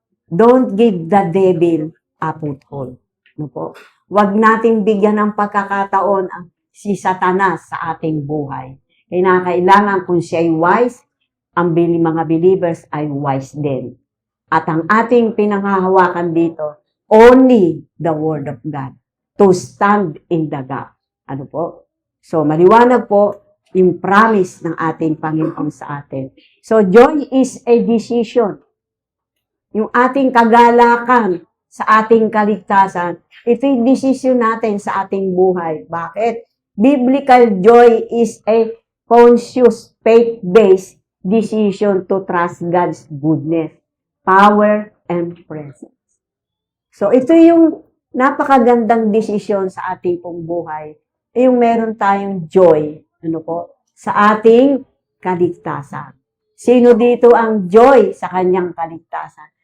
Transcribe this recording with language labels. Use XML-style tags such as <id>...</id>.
<en>Don't give the devil a foothold.</en> <tl>No po? Huwag nating bigyan ng pagkakataon si Satanas sa ating buhay. Kinakailangan kung siya ay wise, ang mga believers ay wise din. At ang ating pinanghahawakan dito,</tl> <en>only the Word of God to stand in the gap.</en> <tl>Ano po? So, maliwanag po yung promise ng ating Panginoon sa atin.</tl> <en>So, joy is a decision.</en> <tl>Yung ating kagalakan sa ating kaligtasan, ito yung decision natin sa ating buhay. Bakit?</tl> <en>Biblical joy is a conscious, faith-based decision to trust God's goodness, power, and presence.</en> <tl>So, ito yung napakagandang desisyon sa ating pong buhay. Yung meron tayong joy, sa ating kaligtasan. Sino dito ang joy sa kanyang kaligtasan?</tl>